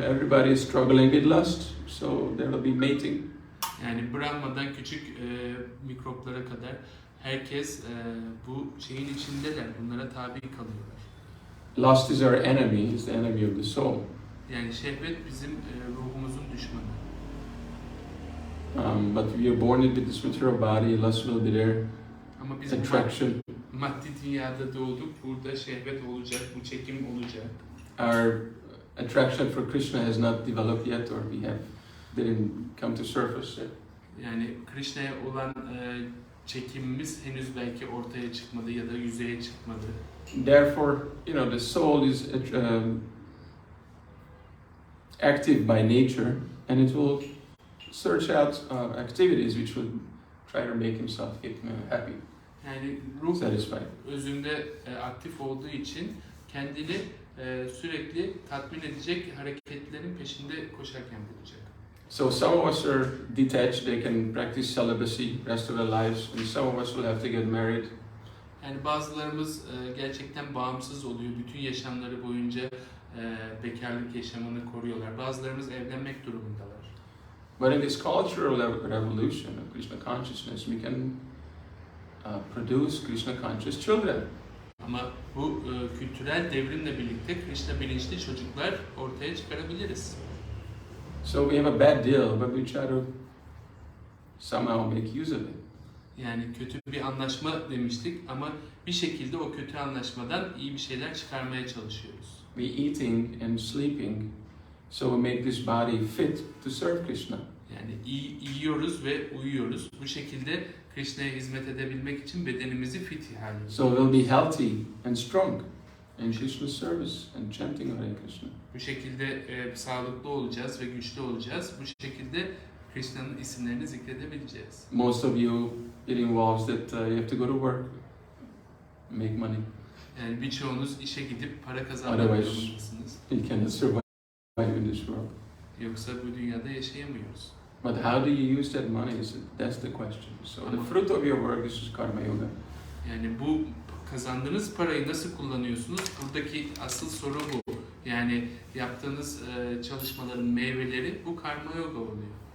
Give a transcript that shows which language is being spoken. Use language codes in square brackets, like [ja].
[en] Everybody is struggling with lust, so there will be mating. [tr] Yani Brahma'dan küçük mikroplara kadar herkes bu şeyin içindeler. Bunlara tabi kalıyorlar. [en] Lust is our enemy, is the enemy of the soul. [tr] Yani şehvet bizim ruhumuzun düşmanı. [en] But we are born with this material body, lust will be there, [tr] Ama biz [en] attraction. [tr] maddi dünyada doğduk. Burada şehvet olacak, bu çekim olacak. [en] Our attraction for Krishna has not developed yet, or we didn't come to surface yet. [tr] Yani Krishna'ya olan çekimimiz henüz belki ortaya çıkmadı ya da yüzeye çıkmadı. [en] Therefore, the soul is active by nature, and it will search out activities which will try to make himself happy, [tr] Yani ruh [en] satisfied. [tr] özünde aktif olduğu için kendini sürekli tatmin edecek hareketlerin peşinde koşarken bulacak. [en] So some of us are detached; they can practice celibacy rest of their lives, and some of us will have to get married. [tr] Yani bazılarımız gerçekten bağımsız oluyor. Bütün yaşamları boyunca bekarlık yaşamını koruyorlar. Bazılarımız evlenmek durumundalar. [en] But in this cultural revolution of Krishna consciousness, we can produce Krishna conscious children. [tr] Ama bu kültürel devrimle birlikte Krishna bilinçli çocuklar ortaya çıkarabiliriz. [en] So we have a bad deal, but we try to somehow make use of it. [tr] Yani kötü bir anlaşma demiştik ama bir şekilde o kötü anlaşmadan iyi bir şeyler çıkarmaya çalışıyoruz. [en] We eating and sleeping, so we make this body fit to serve Krishna. [tr] Yani yiyoruz ve uyuyoruz. Bu şekilde Krishna'ya hizmet edebilmek için bedenimizi fit hale [en] So we'll be healthy and strong in Krishna's service and chanting Hare Krishna. [tr] Bu şekilde sağlıklı olacağız ve güçlü olacağız. Bu şekilde Krishna'nın isimlerini zikredebileceğiz. [en] Most of you, it involves that you have to go to work, make money. [tr] Yani birçoğunuz işe gidip para kazanmak [en] Otherwise, [tr] durumundasınız. [en] you cannot survive in this world. [tr] Yoksa bu dünyada yaşayamıyoruz. [en] But how do you use that money? That's the question. So the fruit of your work is karma yoga. [tr] Yani bu kazandığınız parayı nasıl kullanıyorsunuz? Buradaki asıl soru bu. Yani yaptığınız çalışmaların meyveleri bu karma yoga oluyor.